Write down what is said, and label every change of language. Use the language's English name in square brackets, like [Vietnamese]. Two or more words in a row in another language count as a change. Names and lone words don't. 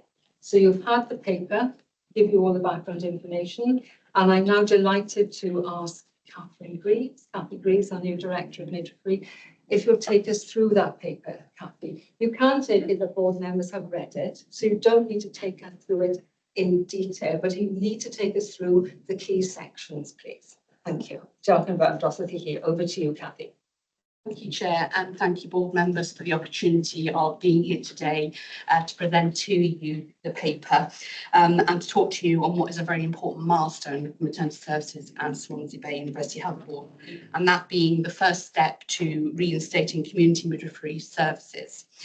[English] So you've had the paper, give you all the background information, and I'm now delighted to ask Catherine Greaves, Kathy Greaves, our new Director of Midwifery, if you'll take us through that paper, Kathy. You can take it if the board members have read it, so you don't need to take us through it in detail, but you need to take us through the key sections, please. Thank you. [Welsh] Diolch yn fawr dros chi. [English] Over to you, Cathy. Thank you, Chair, and thank you, board members, for the opportunity of being here today to present to you the paper and to talk to you on what is a very important milestone for maternity services and Swansea Bay University Health Board, and that being the first step to reinstating community midwifery services.